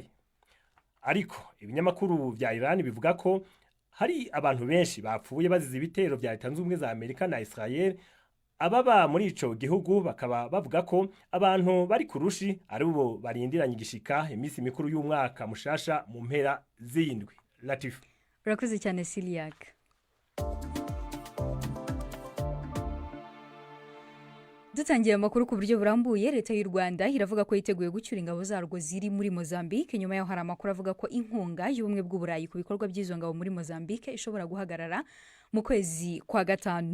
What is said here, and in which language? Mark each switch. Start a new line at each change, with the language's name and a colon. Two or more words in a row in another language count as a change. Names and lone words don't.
Rundi: Ariko ibinyamakuru vya Iran bivuga ko hari abantu benshi bapfuye bazize ibitero vya Leta Zunze Ubumwe za Amerika na Israel. Ababa muri ico gihugu bakaba bavuga ko abantu bari kurushi ari bo barindiranye igishika imisi mikuru y'umwaka mushasha mu mpera z'indwi. Latif. Urakoze cyane Siliak. Dutangiye amakuru ku buryo burambuye.
Kinyarwanda: Leta y'u Rwanda iravuga ko yiteguye gucyura ingabo zarwo ziri muri Mozambique. Nyuma yaho hari amakuru avuga ko inkunga y'ubumwe bw'Uburayi ku bikorwa by'izo ngabo muri Mozambique ishobora guhagarara mu kwezi kwa gatanu.